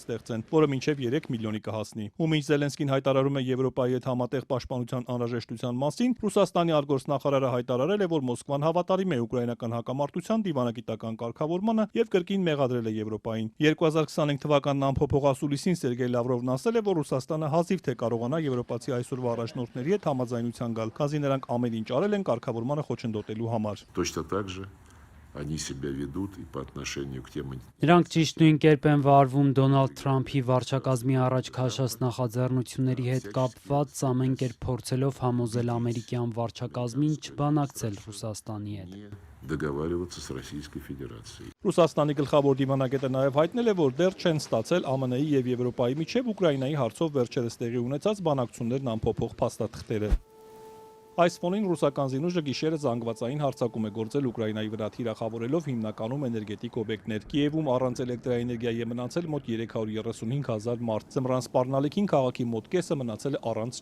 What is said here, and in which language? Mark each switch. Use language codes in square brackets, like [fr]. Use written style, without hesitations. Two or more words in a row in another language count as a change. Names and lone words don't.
[hy] ստեղծեն, որը մինչեւ 3 միլիոնի կհասնի։ Ու մինչ Զելենսկին հայտարարում է Եվրոպայի հետ համատեղ պաշտպանության անհրաժեշտության մասին, Ռուսաստանի արտգործնախարարը հայտարարել է, որ Մոսկվան հավատարիմ է ուկրաինական հակամարտության դիվանագիտական կարգավորմանը եւ կրկին մեղադրել է Եվրոպային։ 2025 թվականն ամփոփող ասուլիսին Սերգեյ Լավրովն ասել է, որ Ռուսաստանը հազիվ թե կարողանա եվրոպացի այսօրվա առաջնորդների հետ համաձայնության գալ, քանզի նրանք ամեն ինչ արել են կարգավորմանը խոչընդոտելու համար։ [ru] Точно так же они себя ведут и по отношению к тем. [hy] Նրանք ճիշտ նույն կերպ են վարվում Դոնալդ Թրամփի վարչակազմի առաջ քաշած նախաձեռնությունների հետ կապված, ամեն կերպ փորձելով համոզել ամերիկյան վարչակազմին չբանակցել Ռուսաստանի հետ։ [ru] Договариваться с Российской Федерацией. [hy] Ռուսաստանի գլխավոր դիվանագետը նաև հայտնել է, որ դեռ չեն ստացել ԱՄՆ-ի եւ Եվրոպայի միջև Ուկրաինայի հարցով վերջերս տեղի ունեցած բանակցություններն ամփոփող փաստաթղթերը։ Այս ֆոնին ռուսական զինուժը գիշերը զանգվածային հարձակում է գործել Ուկրաինայի վրա, թիրախավորելով հիմնականում էներգետիկ օբյեկտներ։ Կիևում առանց էլեկտրաէներգիայի է մնացել մոտ 335,000 մարդ։ Ձմռան սպառնալիքին քաղաքի մոտ կեսը մնացել է առանց